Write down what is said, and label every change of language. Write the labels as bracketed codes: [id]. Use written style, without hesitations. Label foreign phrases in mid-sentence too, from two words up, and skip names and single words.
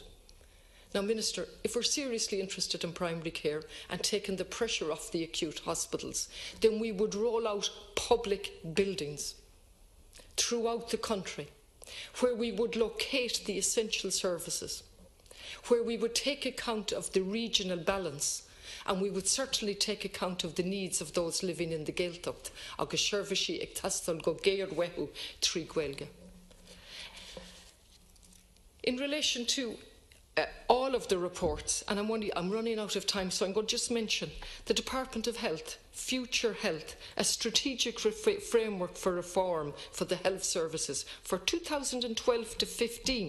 [en] Now, Minister, if we're seriously interested in primary care and taking the pressure off the acute hospitals, then we would roll out public buildings throughout the country, where we would locate the essential services, where we would take account of the regional balance, and we would certainly take account of the needs of those living in the Gaeltacht, [ga] agus sheirbhísí ag teasteal go Ghaeilge trí Ghaeilge. [en] In relation to all of the reports, and I'm running out of time, so I'm going to just mention the Department of Health, Future Health, a strategic framework for reform for the health services for 2012 to 15.